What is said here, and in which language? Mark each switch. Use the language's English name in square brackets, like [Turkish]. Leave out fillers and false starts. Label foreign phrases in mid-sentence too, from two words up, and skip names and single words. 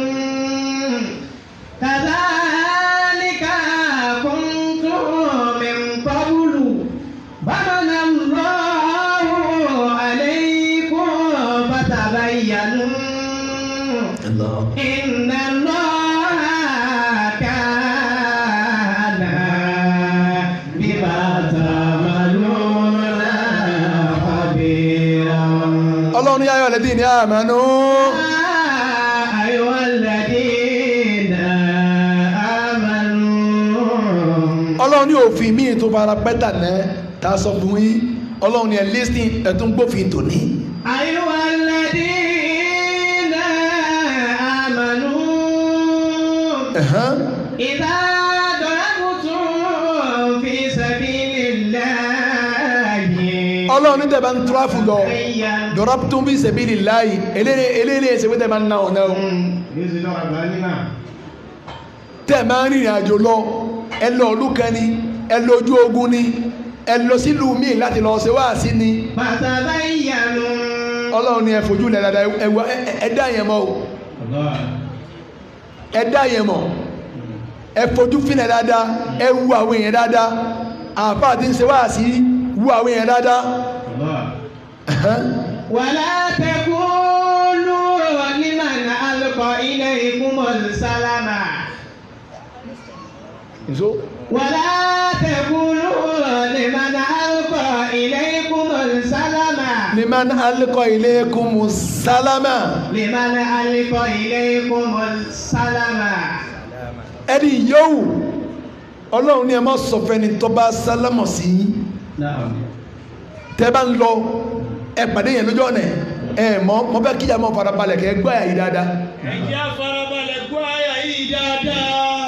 [Arabic] كذلك كنتم من قبل فمن الله عليكم فتبينوا إن الله كان بما تعملون خبيرا. الله يا أيها الذين آمنوا أيها الذين آمنوا. [Yoruba] ọlọ́run ní òfin míì tó fara pẹ́tà náà tá a sọ fún yín ọlọ́run ní ẹ̀ lísìn ẹ̀tún gbófin tòní. [Arabic] أيها الذين آمنوا إذا ضربتم في سبيل الله. [Yoruba] ọlọ́run ní tẹ̀bá ń túráfù lọ [Arabic] ضربتم في سبيل الله [Yoruba] eléyìí ẹsẹ̀ pé tẹ̀bá ń ná ọ̀nà o tẹ̀ máa ń rìnrìn àjò lọ ẹ lọ ọdún kan ni ẹ lọ ojú ogun ni ẹ lọ sílùú míì láti lọ ṣe wáàsí ni [Arabic] فتبينوا. [Yoruba] ọlọ́run ní ẹ fojú lẹ̀ dáadáa ẹ dá yẹn mọ́ o ẹ dá yẹn mọ̀ ẹ fojú fínẹ̀ dáadáa ẹ wu àwọn èèyàn dáadáa àfáà tí ń ṣe wáàsí wu àwọn èèyàn dáadáa. [Arabic] ولا تقولوا لمن ألقى إليكم السلام. ولا تقولوا لمن ألقى إليكم السلام. لمن ألقى إليكم السلام. لمن ألقى إليكم السلام. [Yoruba] ẹni yóò ọlọ́run ní ẹ má sọ fẹ́ni tó bá sálámọ̀ sí tẹ́ bá ń lọ ẹ pàdé yẹn lójú ọ̀nà ẹ mọ bẹ́ẹ̀ kíjà mọ́ farabalẹ̀ kẹ́ gbọ́ àyà yìí dáadáa. ẹ jẹ́ farabalẹ̀ gbọ́ àyà yìí dáadáa.